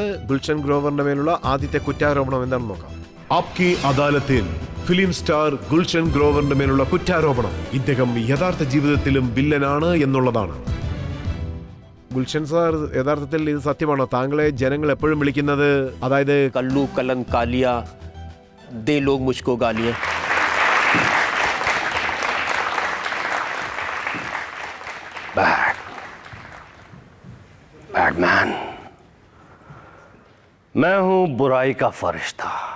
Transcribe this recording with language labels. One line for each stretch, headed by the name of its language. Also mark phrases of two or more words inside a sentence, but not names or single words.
Malayalam: ഗുൽഷൻ ഗ്രോവറിന്റെ മേലുള്ള ആദ്യത്തെ കുറ്റാരോപണം എന്താണെന്ന് നോക്കാം. ആപ്കി അദാലത്തിൽ
English: film star
Malayalam: ഗുൽഷൻ ഗ്രോവറിന്റെ മേലുള്ള കുറ്റാരോപണം ഇദ്ദേഹം യഥാർത്ഥ ജീവിതത്തിലും വില്ലനാണ് എന്നുള്ളതാണ്. ഗുൽഷൻ സാർ, യഥാർത്ഥത്തിൽ ഇത് സത്യമാണോ? താങ്കളെ ജനങ്ങൾ എപ്പോഴും വിളിക്കുന്നത്, അതായത്
Hindi: कल्लू कलन कालिया दे लोग मुझको गालियां. बैडमैन, मैं हूं बुराई का फरिश्ता.